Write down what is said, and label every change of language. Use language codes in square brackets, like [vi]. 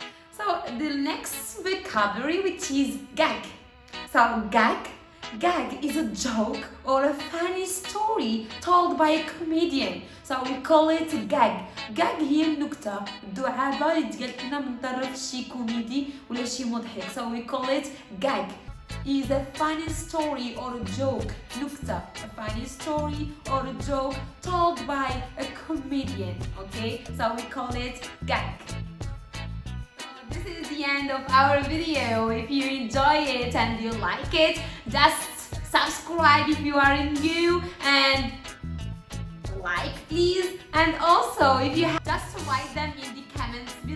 [en] So the next vocabulary, which is gag. So gag is a joke or a funny story told by a comedian. So we call it gag. [ar] هي النكتة، الدعابة اللي تقال لنا من طرف شي كوميدي ولا شي مضحك. [en] So we call it gag. Is a funny story or a joke. نكتة, a funny story or a joke told by a comedian. Okay, so we call it gag. This is the end of our video. If you enjoy it and you like it, just subscribe if you are new and like please. And also if you have, just write them in the comments below.